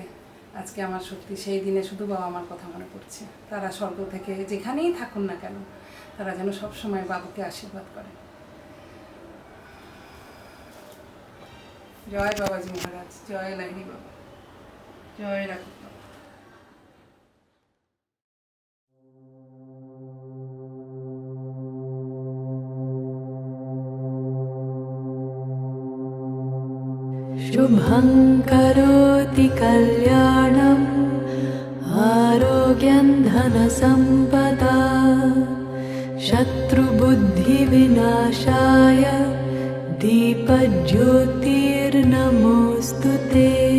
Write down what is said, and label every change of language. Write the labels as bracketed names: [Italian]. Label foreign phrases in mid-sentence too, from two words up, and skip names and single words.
[Bangla] আজকে আমার সত্যি সেই দিনে শুধু বাবা মার কথা মনে পড়ছে। তারা স্বর্গ থেকে যেখানেই থাকুন না কেন, তারা যেন সবসময় বাবুকে আশীর্বাদ করে। জয় বাবাজি মহারাজ, জয় লাহিড়ী বাবা, জয় রাখুন বাবা। [Sanskrit] शुभं करोति कल्याणम् आरोग्यं धनसम्पदा शत्रुबुद्धिविनाशाय दीपज्योतिर्नमोऽस्तु ते।